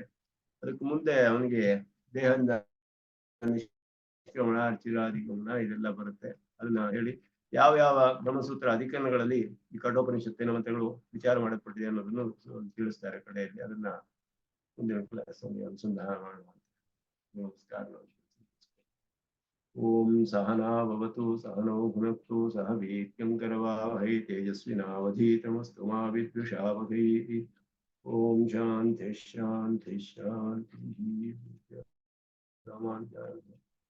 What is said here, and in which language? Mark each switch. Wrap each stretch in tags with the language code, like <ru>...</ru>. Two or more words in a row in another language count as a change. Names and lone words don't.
<kn>ಅದಕ್ಕೆ ಮುಂದೆ ಅವನಿಗೆ ದೇಹದಿಂದ ನಿಷ್ಕ್ರಮಣ ಅರ್ಚಿರಾದಿಗಮನ ಇದೆಲ್ಲ ಬರುತ್ತೆ. ಅದನ್ನ ಹೇಳಿ ಯಾವ ಯಾವ ಬ್ರಹ್ಮಸೂತ್ರ ಅಧಿಕರಣಗಳಲ್ಲಿ ಈ ಕಠೋಪನಿಷತ್ತಿನ ಮಂತ್ರಗಳು ವಿಚಾರ ಮಾಡಲ್ಪಟ್ಟಿದೆ ಅನ್ನೋದನ್ನು ತಿಳಿಸ್ತಾರೆ ಕಡೆಯಲ್ಲಿ. ಅದನ್ನ ಮುಂದಿನ ಕ್ಲಾಸ್ ಅಲ್ಲಿ ಅನುಸಂಧಾನ ಮಾಡುವ.</kn> <sa>ನಮಸ್ಕಾರ. ओं सहना भवतु सहनो भुनक्तु सह वीर्यं करवावहै तेजस्विनावधीतमस्तु मा विद्विषावहै. ओं शान्ति शान्ति शान्ति. रामानुजाय</sa>